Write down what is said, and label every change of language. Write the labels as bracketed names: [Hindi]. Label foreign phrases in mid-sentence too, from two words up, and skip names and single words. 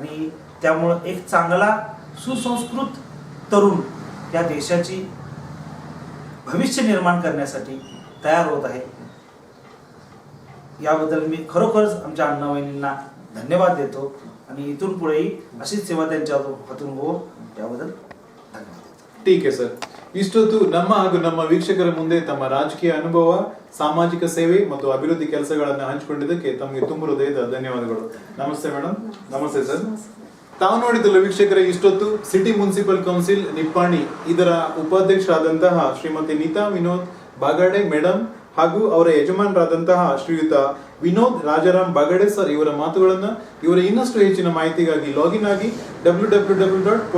[Marathi] आणि त्यामुळं एक चांगला सुसंस्कृत तरुण या देशाची भविष्य निर्माण करण्यासाठी तयार होत आहे। याबद्दल मी खरोखरच आमच्या अण्णावहिनींना धन्यवाद देतो आणि इथून पुढेही अशीच सेवा त्यांच्या हातून हो, याबद्दल धन्यवाद। [Hindi] ठीक है सर, [Kannada] ಇಷ್ಟೊತ್ತು ನಮ್ಮ ಹಾಗೂ ನಮ್ಮ ವೀಕ್ಷಕರ ಮುಂದೆ ತಮ್ಮ ರಾಜಕೀಯ ಅನುಭವ, ಸಾಮಾಜಿಕ ಸೇವೆ ಮತ್ತು ಅಭಿವೃದ್ಧಿ ಕೆಲಸಗಳನ್ನು ಹಂಚಿಕೊಂಡಿದ್ದಕ್ಕೆ ತಮಗೆ ತುಂಬ ಹೃದಯದ ಧನ್ಯವಾದಗಳು। ನಮಸ್ತೆ ಮೇಡಮ್। ನಮಸ್ತೆ ಸರ್। ತಾವು ನೋಡಿದಲ್ಲ ವೀಕ್ಷಕರೇ, ಇಷ್ಟೊತ್ತು ಸಿಟಿ ಮುನ್ಸಿಪಲ್ ಕೌನ್ಸಿಲ್ ನಿಪ್ಪಾಣಿ ಇದರ ಉಪಾಧ್ಯಕ್ಷರಾದಂತಹ ಶ್ರೀಮತಿ ನೀತಾ ವಿನೋದ್ ಬಾಗಡೆ ಮೇಡಮ್ ಹಾಗೂ ಅವರ ಯಜಮಾನರಾದಂತಹ ಶ್ರೀಯುತ ವಿನೋದ್ ರಾಜಾರಾಮ್ ಬಾಗಡೆ ಸರ್ ಇವರ ಮಾತುಗಳನ್ನು, ಇವರ ಇನ್ನಷ್ಟು ಹೆಚ್ಚಿನ ಮಾಹಿತಿಗಾಗಿ ಲಾಗಿನ್ ಆಗಿ www.politiciansinindia.com।